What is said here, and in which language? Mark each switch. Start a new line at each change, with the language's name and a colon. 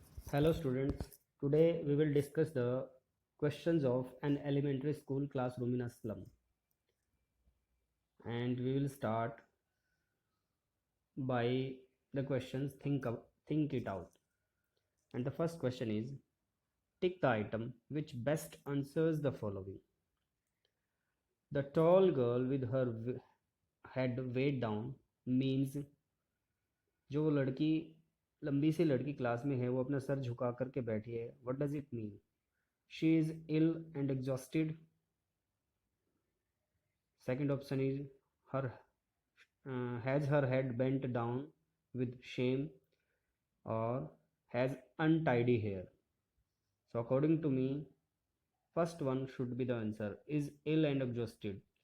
English: Hello students, today we will discuss the questions of an elementary school classroom in a slum, and we will start by the questions think it out. And the first question is, tick the item which best answers the following.
Hindi: The tall girl with her head weighed down means जो लड़की लंबी सी लड़की class में है वो अपना sir झुका करके बैठी है.
English: What does it mean? She is ill and exhausted. Second option is her has her head bent down with shame or has untidy hair. So according to me, first one should be the answer, is ill and exhausted.